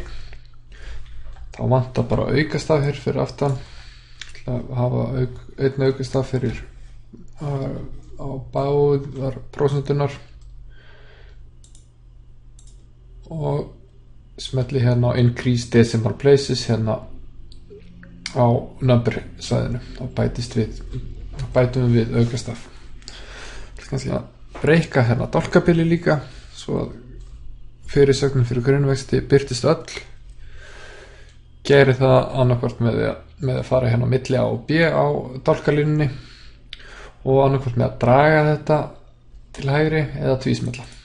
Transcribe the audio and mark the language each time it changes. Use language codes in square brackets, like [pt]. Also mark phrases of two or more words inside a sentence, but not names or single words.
[is] Þá vantar bara aukastaf hér fyrir aftan. Það hafa einn aukastaf fyrir á báðar prósentunar og smelli hérna á [en] increase decimal places [is] hérna á number svæðinu. Þá bætum við aukastaf. Kannski að breyka hérna dálkabili líka svo að fyrirsögnin fyrir grunnvexti birtist öll. Geri það annarkvort með að fara hérna á milli A og B á dálkalínunni og annarkvort með að draga þetta til hægri eða tvísmella.